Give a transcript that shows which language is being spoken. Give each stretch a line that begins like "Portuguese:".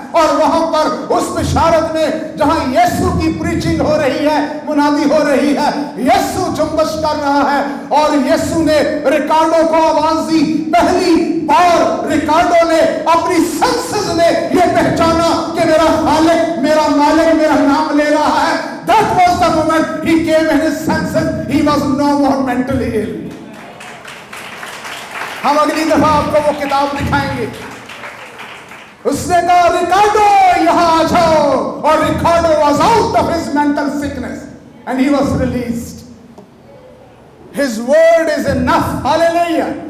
Urdu: اور وہاں پر اس بشارت میں جہاں یسوع کی پریچنگ ہو رہی ہے، منادی ہو رہی ہے، یسوع جنبش کر رہا ہے. اور یسوع نے ریکارڈو کو آواز دی. پہلی بار ریکارڈو نے اپنی سنسز نے یہ پہچانا کہ میرا خالق، میرا مالک میرا نام لے رہا ہے.
English: That was the moment he came in his senses. He was no more mentally ill.
Urdu: ہم اگلی دفعہ آپ کو وہ کتاب دکھائیں گے. اس نے کہا ریکارڈو یہاں آ جاؤ، اور Ricardo
English: was out of his mental sickness. and he was released. His word is enough. Hallelujah.